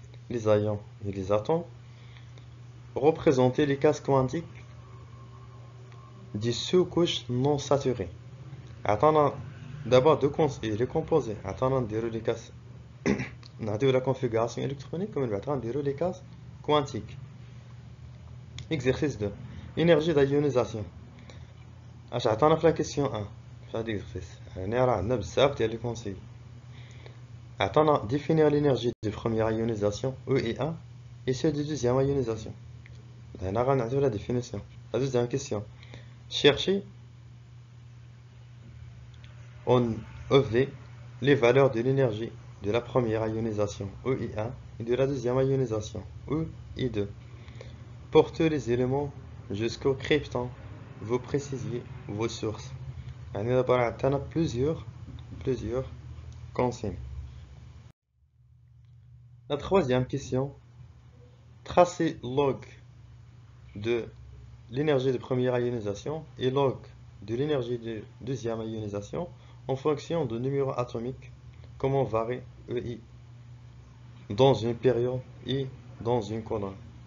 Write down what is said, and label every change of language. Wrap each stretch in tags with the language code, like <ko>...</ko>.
<fr>Les ions et les atomes. Représentez les cases quantiques des sous-couches non saturées. D'abord les composés. Les cases. La configuration électronique comme les cases quantiques. Exercice 2. Énergie d'ionisation.</fr> <ar>عطانا في la question 1 في هذا l'exercice. هنا راه عندنا بزاف ديال لي كونسيل. عطانا</ar> <fr>définir l'énergie de première ionisation EI1 et celle de deuxième ionisation.</fr> <ar>هنا غنعطيو</ar> <fr>la définition. La deuxième question. Cherchez en EV, les valeurs de l'énergie de la première ionisation EI1 et de la deuxième ionisation EI2. Pour tous les éléments jusqu'au crypton, vous précisez vos sources.</fr> <ar>يعني دابا راه عندنا plusieurs consignes.</ar> <fr>La troisième question, tracez log de l'énergie de première ionisation et log de l'énergie de deuxième ionisation en fonction du numéro atomique, comment varie EI dans une période et dans une colonne.</fr>